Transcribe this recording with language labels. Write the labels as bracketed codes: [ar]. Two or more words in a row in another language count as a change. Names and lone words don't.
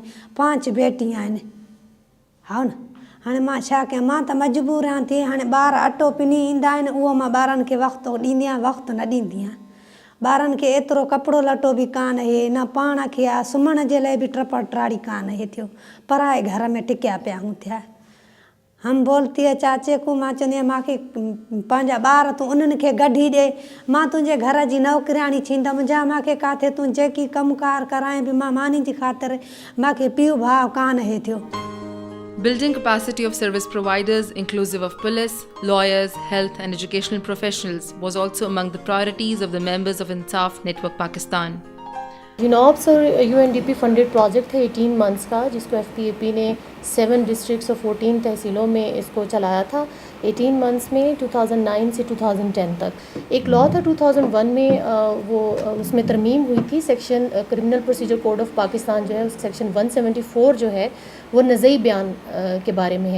[sd] 5 बेटियां आहिनि, हा न। हाणे मां छा कयां, मां त मजबूर आहियां थी। हाणे ॿार अटो पिनी ईंदा आहिनि, उहो मां ॿारनि खे वक़्तु ॾींदी आहियां, वक़्तु न ॾींदी आहियां। ॿारनि खे एतिरो कपिड़ो लटो बि कान आहे, न पाण खे आहे, सुम्हण जे लाइ बि टपड़ टाड़ी कान आहे थियो। पराए घर में टिकिया पिया हूं थिया। [ur] ہم بولتی ہے چاچے کو [sd] मां चवंदी आहियां मूंखे पंहिंजा ॿार तूं उन्हनि खे गढी ॾे मां तुंहिंजे घर जी नौकरियाणी थींदमि जा मूंखे किथे तूं जेकी कमकार कराए बि मां मानी जी ख़ातिर मूंखे पीउ भाउ कान हे थियो. [en] Building capacity of service providers, inclusive of police, lawyers, health and educational professionals, was also among the priorities of the members of Insaf Network Pakistan. [ur] UNOPS और UNDP [en] funded project [ur] ہے 18 منتھس کا، جس کو FPAP نے 7 ڈسٹرکٹس اور 14 تحصیلوں میں اس کو چلایا تھا 18 منتھس میں 2009 سے 2010 تک. ایک لاء تھا 2001 میں وہ اس میں ترمیم ہوئی تھی. [en] section criminal procedure code of Pakistan [ur] جو ہے سیکشن 174 جو ہے وہ نزعی بیان کے بارے میں ہے.